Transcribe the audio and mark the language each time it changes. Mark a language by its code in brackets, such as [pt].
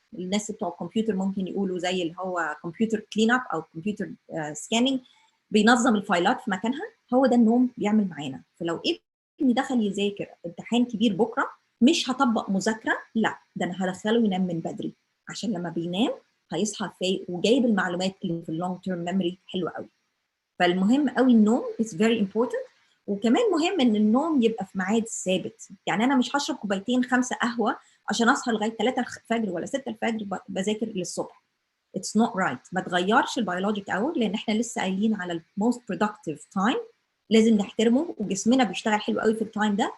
[ar] الناس بتوع الكمبيوتر ممكن يقولوا زي اللي هو كمبيوتر كلين اب او كمبيوتر سكاننج، بينظم الفايلات في مكانها. هو ده النوم بيعمل معانا. فلو ابني دخل يذاكر امتحان كبير بكره، مش هطبق مذاكره، لا، ده انا هدخله ينام من بدري، عشان لما بينام هيصحى فايق وجايب المعلومات اللي في اللونج تيرم ميموري حلوه قوي. فالمهم قوي النوم [en] is very important. [ar] وكمان مهم ان النوم يبقى في ميعاد ثابت. يعني انا مش هشرب كوبايتين 5 قهوه عشان اصحى لغايه 3 الفجر ولا 6 الفجر بذاكر للصبح. [en] It's not right. [ar] ما تغيرش البيولوجيك اور، لان احنا لسه قايلين على [en] most productive time [ar] لازم نحترمه، وجسمنا بيشتغل حلو قوي في التايم ده.